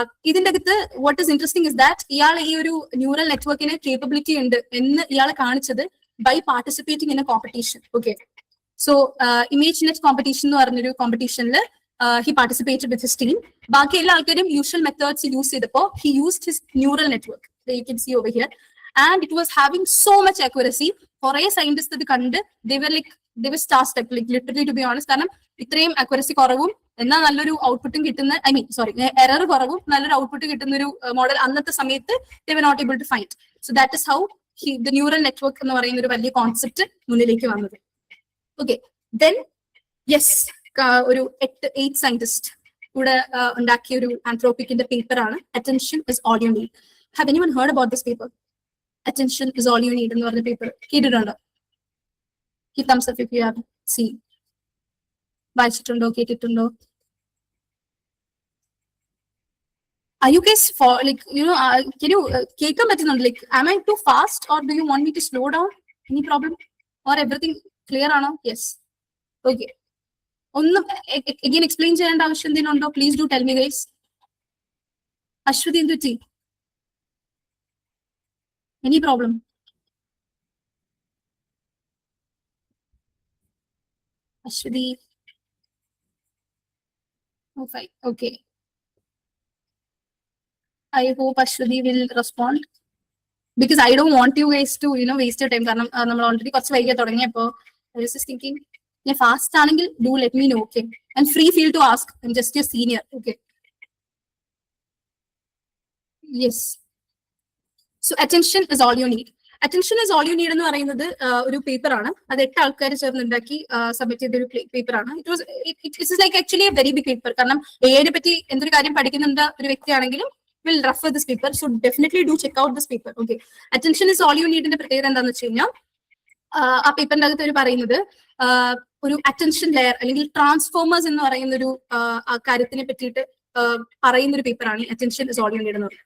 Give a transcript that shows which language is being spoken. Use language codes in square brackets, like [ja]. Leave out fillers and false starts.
[ml] ഇതിന്റെ അകത്ത് [en] what is interesting is that [ml] ഇയാൾ ഈ ഒരു [en] neural നെറ്റ്വർക്കിന് capability [ml] ഉണ്ട് എന്ന് ഇയാൾ കാണിച്ചത് [en] By participating in a competition. Okay, so image net competition എന്ന് പറഞ്ഞൊരു കോമ്പറ്റീഷനിൽ he participated with his team. [ml] ബാക്കി എല്ലാ ആൾക്കാരും [en] Usual methods use ചെയ്തപ്പോൾ he used his neural network. You can see over here and it was having so much accuracy. [ml] കുറെ scientist ഇത് കണ്ട് [en] they were star-struck, like literally to be honest. [ml] കാരണം ഇത്രയും accuracy കുറവും എന്നാൽ നല്ലൊരു ഔട്ട്പുട്ടും കിട്ടുന്ന, എറർ കുറവും നല്ലൊരു ഔട്ട്പുട്ട് കിട്ടുന്ന ഒരു മോഡൽ അന്നത്തെ സമയത്ത് [en] they were not able to find. So that is how the neural network [ml] എന്ന് പറയുന്ന ഒരു വലിയ കോൺസെപ്റ്റ് മുന്നിലേക്ക് വന്നത്. ഓക്കെ, ദെൻ യെസ്, ഒരു 8 സയന്റിസ്റ്റ് കൂടെ ഉണ്ടാക്കിയ ഒരു ആന്ത്രോപിക്കിന്റെ പേപ്പർ ആണ് attention is all you need. [en] Have anyone heard about this paper? Attention is all you need [ml] എന്ന് പറഞ്ഞ പേപ്പർ കേട്ടിട്ടുണ്ടോ? [en] ഈ thumbs up if you have seen. [ml] വായിച്ചിട്ടുണ്ടോ, കേട്ടിട്ടുണ്ടോ? [en] Are you guys for like can you [ml] കേൾക്കാൻ പറ്റുന്നുണ്ട്? [en] Like am I too fast or do you want me to slow down? Any problem or everything clear [ml] ആണോ? [en] Yes, okay. [ml] ഒന്നും again explain ചെയ്യേണ്ട ആവശ്യം എന്തെങ്കിലും ഉണ്ടോ? [en] Please do tell me guys. [ml] Aswathy എന്ത് പറ്റി? [en] Any problem? Ashwati. Okay, okay. I hope Ashwati will respond because I don't want you guys to waste your time. [ml] കാരണം നമ്മൾ ഓൾറെഡി കുറച്ച് വൈകിയ തുടങ്ങിയപ്പോ [en] I was just thinking, [ml] ഞാൻ ഫാസ്റ്റ് ആണെങ്കിൽ [en] do let me know, okay? And free feel to ask. I'm just your senior, okay? Yes. So attention is all you need. [ml] Attention is all you need എന്ന് പറയുന്നത് ഒരു paper ആണ്. അത് 8 ആൾക്കാർ ചേർന്നുണ്ടാക്കി submit ചെയ്ത ഒരു പേപ്പർ ആണ്. [en] It is like actually a very big paper. [ml] കാരണം AI പറ്റി എന്തൊരു കാര്യം പഠിക്കുന്നുണ്ട് ഒരു വ്യക്തിയാണെങ്കിലും [en] Will refer this paper. [ml] So definitely do check out this paper. Okay, attention is all U നീഡിന്റെ പ്രത്യേകത എന്താണെന്ന് വെച്ച് കഴിഞ്ഞാൽ ആ പേപ്പറിന്റെ അകത്ത് അവർ പറയുന്നത് ഒരു അറ്റൻഷൻ ലെയർ അല്ലെങ്കിൽ ട്രാൻസ്ഫോമേഴ്സ് എന്ന് പറയുന്ന ഒരു കാര്യത്തിനെ പറ്റിയിട്ട് പറയുന്ന ഒരു പേപ്പറാണ് attention is all you need എന്ന് പറയുന്നത്.